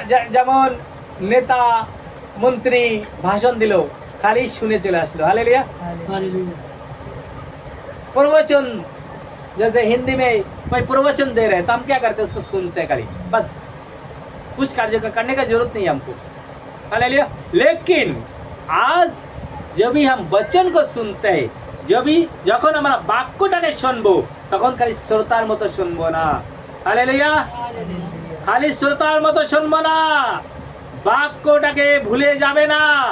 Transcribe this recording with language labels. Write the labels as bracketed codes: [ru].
[bn] যেমন নেতা মন্ত্রী ভাষণ দিল, খালি শুনে चले আসলো। हालेलुया। [hi] प्रवचन, जैसे हिंदी में कोई प्रवचन दे रहे हैं तो हम क्या करते हैं, उसको सुनते हैं खाली, बस कुछ कार्य करने का जरूरत नहीं है हमको। हालेलुया। लेकिन आज जब भी हम वचन को सुनते हैं, [bn] যখন আমরা বাক্যটাকে শুনবো তখন খালি শ্রোতার মতো শুনবো না। হালেলুয়া। খালি শ্রোতার মতো শুনবো না, বাক্যটাকে ভুলে যাবে না।